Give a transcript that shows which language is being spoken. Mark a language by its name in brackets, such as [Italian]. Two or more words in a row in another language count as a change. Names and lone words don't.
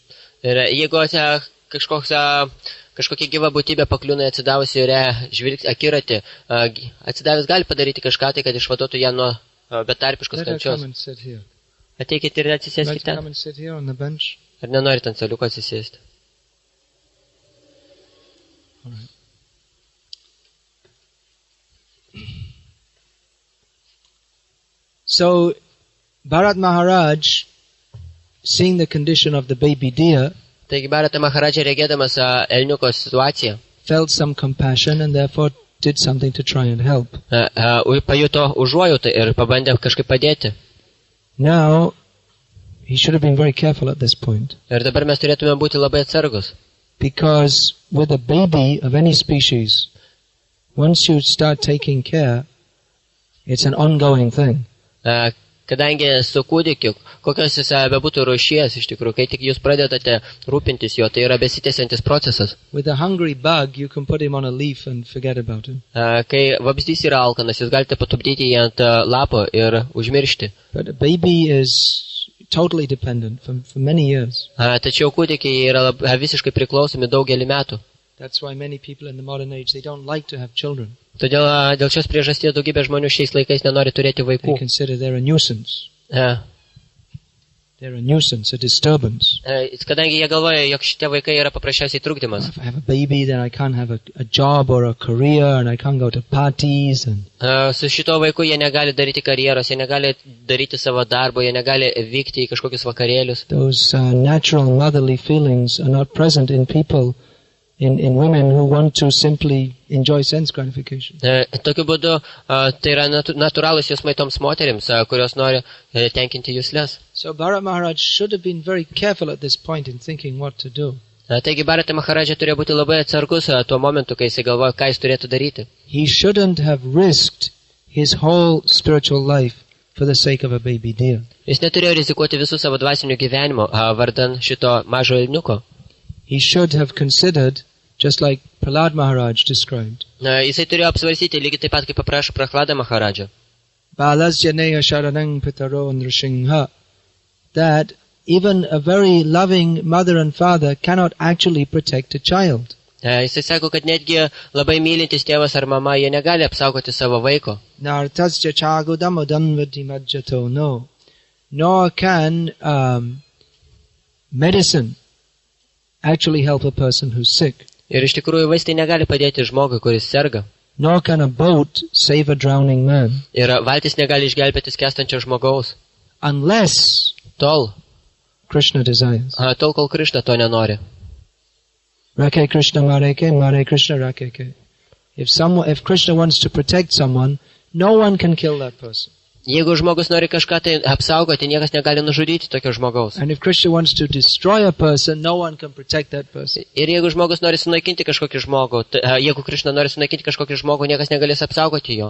[Lithuanian] Ir jeigu kažkokia gyva būtybė pakliūna atsidavusi žvilgsnį akiratį, atsidavęs gali padaryti kažką tai, kad išvaduotų ją nuo betarpiškos [English] Let her [Lithuanian] kančios. [English] come and sit here. [Lithuanian] Ateikite ir [English] Let [Lithuanian] atsisėskite [English] her come [Lithuanian] ten. [English] and sit here on the bench. [Lithuanian] Ar nenorite ant celiuko atsisėsti? [English] All right. So, Bharat Maharaj, seeing the condition of the baby deer, [Lithuanian] Taigi Bharata Maharadža regėdamas elniuko situaciją, [English] felt some compassion and therefore did something to try and help. [Lithuanian] pajuto užuojautą ir pabandė kažkaip padėti. [English] Now, he should have been very careful at this point. [Lithuanian] Ir dabar mes turėtume būti labai atsargus. [English] Because with a baby of any species, once you start taking care, it's an ongoing thing. [Lithuanian] Kadangi su kūdikiu, kokios jis bebūtų rūšies iš tikrųjų, kai tik jūs pradedate rūpintis jo, tai yra besitęsiantis procesas. [English] With a hungry bug, you can put him on a leaf and forget about him. [Lithuanian] Kai vabzdys yra alkanas, jūs galite patupdyti jį ant lapo ir užmiršti. [English] But a baby is totally dependent for many years. [Lithuanian] Tačiau kūdikiai yra visiškai priklausomi daugelį metų. [English] That's why many people in the modern age, they don't like to have children. [Lithuanian] Todėl dėl šios priežasties daugybė žmonių šiais laikais nenori turėti [English] They [Lithuanian] vaikų. [English] consider they're a nuisance. They're a nuisance, a disturbance. [Lithuanian] Kadangi jie galvoja, jog šitie vaikai yra paprasčiausiai trukdymas. [English] If I have a baby, then I can't have a job or a career, and I can't go to parties. And [Lithuanian] Su šito vaiku jie negali daryti karjeros, jie negali daryti savo darbo, jie negali vykti į kažkokius vakarėlius. [English] those natural motherly feelings are not present in people, in women who want to simply enjoy sense gratification. [Lithuanian] Tokiu būdu tai yra natūralūs jausmai toms moterims, kurios nori tenkinti juslės. [English] So Bharat Maharaj should have been very careful at this point in thinking what to do. [Lithuanian] Taigi Bharata Maharaja turėjo būti labai atsargus tuo momentu, kai jis galvoja, ką jis turėtų daryti. [English] He shouldn't have risked his whole spiritual life for the sake of a baby deer. [Lithuanian] Jis neturėjo rizikuoti visų savo dvasinių gyvenimo vardan šito mažo elniuko. [English] He should have considered, just like Prahlad Maharaj described, [Lithuanian] Jisai turėjo apsvarstyti lygiai taip pat, kaip paprašo Prahlada Maharaja. [Sanskrit] बालस्य नेह शरणं पितरौ नृसिंह, [English] that even a very loving mother and father cannot actually protect a child. [Lithuanian] Jisai sako, kad netgi labai mylintis tėvas ar mama, jie negali apsaugoti savo vaiko. [Sanskrit] नार्तस्य चागदमुदन्वति मज्जतो, [English] no. Nor can medicine actually help a person who's sick. [Lithuanian] Ir iš tikrųjų vaistai negali padėti žmogui, kuris serga. [English] Nor can a boat save a drowning man, [Lithuanian] Ir valtis negali išgelbėti skęstančio žmogaus. [English] unless [Lithuanian] Tol, [English] Krishna desires. [Lithuanian] kol Krishna to nenori. [Bangla] রাখে কৃষ্ণ মারে কে, মারে কৃষ্ণ রাখে কে. [English] If Krishna wants to protect someone, no one can kill that person. [Lithuanian] Jeigu žmogus nori kažką tai apsaugoti, niekas negali nužudyti tokio žmogaus. [English] And if Krishna wants to destroy a person, no one can protect that person. [Lithuanian] Ir jeigu žmogus nori sunaikinti kažkokį žmogų, jeigu Krishna nori sunaikinti kažkokį žmogų, niekas negalės apsaugoti jo.